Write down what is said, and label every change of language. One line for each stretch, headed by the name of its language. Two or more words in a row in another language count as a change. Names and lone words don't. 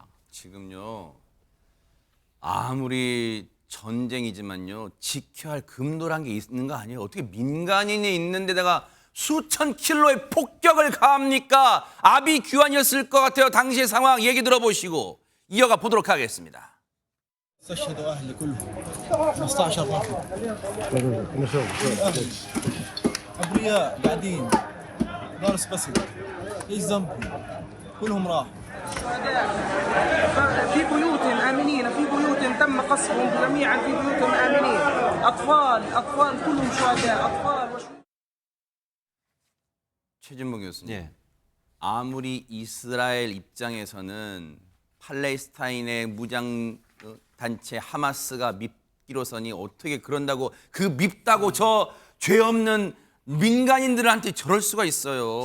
Korean: 지금요 아무리 전쟁이지만요 지켜야 할 금도란 게 있는 거 아니에요? 어떻게 민간인이 있는 데다가 수천 킬로의 폭격을 가합니까? 아비규환이었을 것 같아요. 당시의 상황 얘기 들어보시고 이어가 보도록 하겠습니다.
Arabic: استشهدوا اهلي كلهم 15 رجل ابرياء قاعدين دارس بسيط ايش ذنبهم كلهم راحوا في بيوت آمنين في بيوت تم قصفهم جميعا في بيوت آمنين أطفال كلهم شهداء أطفال
Korean: 최진봉 교수님. 예. 아무리 이스라엘 입장에서는 팔레스타인의 무장 단체 하마스가 밉기로서니 어떻게 그런다고 그 밉다고 저 죄 없는 민간인들한테 저럴 수가 있어요.